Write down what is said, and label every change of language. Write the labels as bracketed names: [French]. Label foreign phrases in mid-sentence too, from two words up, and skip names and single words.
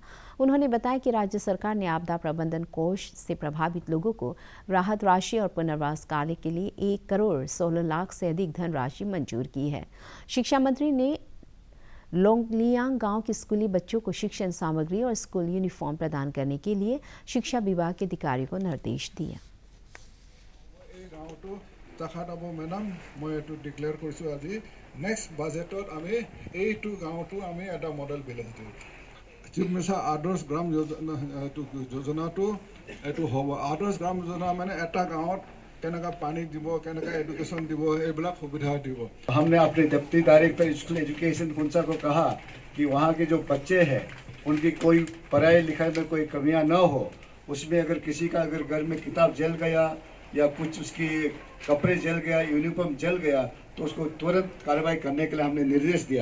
[Hindi] उन्होंने बताया कि राज्य सरकार ने आपदा प्रबंधन कोष से प्रभावित लोगों को राहत राशि और पुनर्वास कार्य के लिए 1 करोड़ 16 लाख से अधिक धनराशि मंजूर की है। शिक्षा मंत्री ने लोंगलियांग गांव के स्कूली बच्चों को शिक्षण सामग्री और [English] school uniform [Hindi] प्रदान करने के लिए शिक्षा विभाग के अधिकारियों को निर्देश दिया। [Assamese] ডিক্লেয়াৰ কৰিছোঁ আজি [English] next budget [Assamese] আমি এইটো গাঁৱটো আমি এটা [English] model village [Assamese] দিওঁ। চিফ মিনিষ্টাৰ আদৰ্শ গ্ৰাম যোজনাটো এইটো হ'ব। আদৰ্শ গ্ৰাম যোজনা মানে এটা গাঁৱত কেনেকা পানী দিব, কেনেকা एजुकेशन দিব, এইবিলাক সুবিধা দিব। [Hindi] हमने अपने [English] deputy director school education [Hindi] खुंसा को कहा कि वहाँ के जो बच्चे हैं उनकी कोई पढ़ाई लिखाई में कोई कमियां न हो। उसमें अगर किसी का अगर घर में किताब जल गया या कुछ उसकी कपड़े जल गया, यूनिफॉर्म जल गया, तो उसको तुरंत कार्रवाई करने के लिए हमने निर्देश दिया।